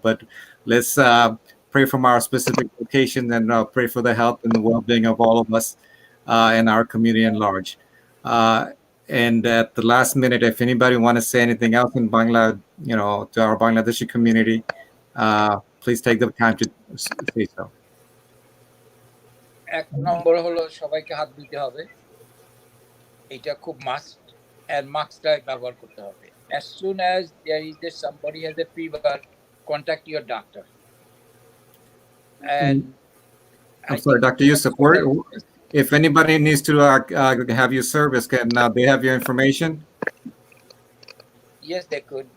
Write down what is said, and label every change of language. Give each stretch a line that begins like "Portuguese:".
English: But let's pray from our specific location and pray for the health and the well-being of all of us and our community at large. And at the last minute, if anybody want to say anything else in Bangla, to our Bangladeshi community, please take the time to say so.
Bangla: এক নম্বর হলো সবাইকে হাত ধুতে হবে, এটা খুব must, and মাস্কটা ব্যবহার করতে হবে.
English: As soon as there is somebody has a fever, contact your doctor. And I'm sorry, Dr. Yusuf, if anybody needs to have your service, can they have your information? Yes, they could.